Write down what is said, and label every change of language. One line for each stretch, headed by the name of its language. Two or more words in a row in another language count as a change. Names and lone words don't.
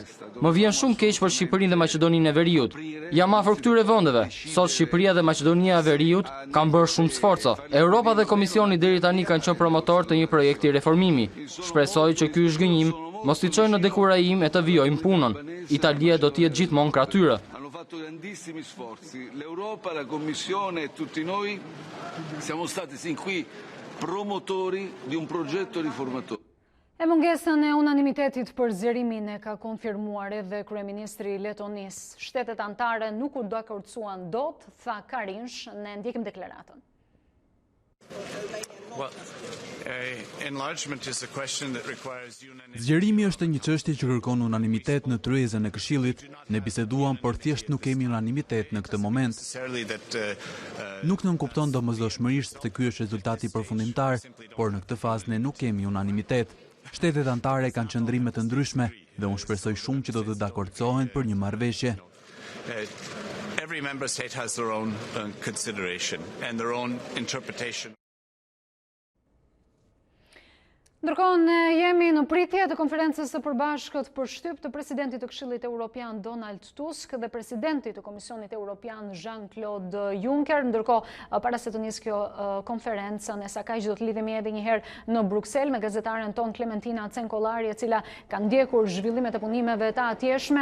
Albanian: Më vjen shumë keq për Shqipërinë dhe Maqedoninë e Veriut. Jam afër këtyre vendeve. Sot Shqipëria dhe Maqedonia e Veriut kanë bërë shumë sforca. Europa dhe Komisioni deri tani kanë qenë promotor të një projekti reformimi. Shpresoj që ky zhgënjim mos t'i çojë në dekurajim e të vijojmë punën. Italia do të jetë gjithmonë krah tyre.
Italian: Hanno fatto grandissimi sforzi. L'Europa, la Commissione e tutti noi siamo stati sin qui promotori di un progetto riformatore.
Albanian: E mungesën e unanimitetit për zgjerimin e ka konfirmuar edhe kryeministri i Letonisë. Shtetet anëtare nuk u dakordsuan dot, tha Karinsh, ne ndjekim deklaratën. Zgjerimi është një çështje që kërkon unanimitet në tryezën e Këshillit. Ne biseduam, por thjesht nuk kemi unanimitet në këtë moment. Nuk nënkupton domosdoshmërisht se ky është rezultati përfundimtar, por në këtë fazë ne nuk kemi unanimitet. Shtetet anëtare kanë qëndrime të ndryshme dhe unë shpresoj shumë që do të dakordsohen për një marrëveshje.
English: Every member state has their own consideration and their own interpretation.
Albanian: Ndërkohë ne jemi në pritje të konferencës së përbashkët për shtyp të presidentit të Këshillit Evropian Donald Tusk dhe presidentit të Komisionit Evropian Jean-Claude Juncker. Ndërkohë para se të nisë kjo konferencë, ne sa kaq do të lidhemi edhe një herë në Bruksel me gazetaren ton Klementina Cenkollari, e cila ka ndjekur zhvillimet e punimeve të atjeshme.